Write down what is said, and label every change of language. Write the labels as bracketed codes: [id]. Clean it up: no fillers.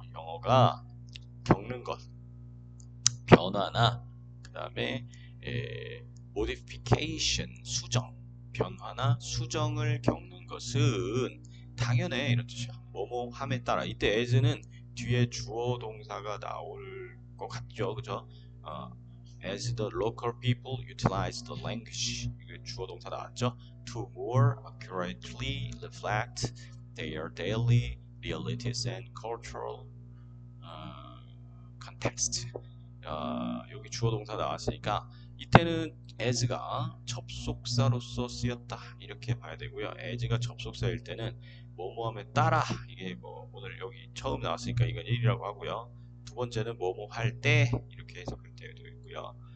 [ko] 영어가 겪는 것, 변화나 그 다음에 modification, 수정, 변화나 수정을 겪는 것은 당연해 이런 뜻이야. 뭐뭐 함에 따라. 이때 as는 뒤에 주어 동사가 나올 것 같죠, 그죠? [en] As the local people utilize the language, [ko] 이게 주어 동사 나왔죠? [en] To more accurately reflect their daily realities and cultural context. [ko] 여기 주어 동사 나왔으니까 이때는 as가 접속사로서 쓰였다 이렇게 봐야 되고요. as가 접속사일 때는 뭐뭐함에 따라, 이게 뭐 오늘 여기 처음 나왔으니까 이건 1이라고 하고요. 두 번째는 뭐뭐 할 때 이렇게 해석할 때도 있고요.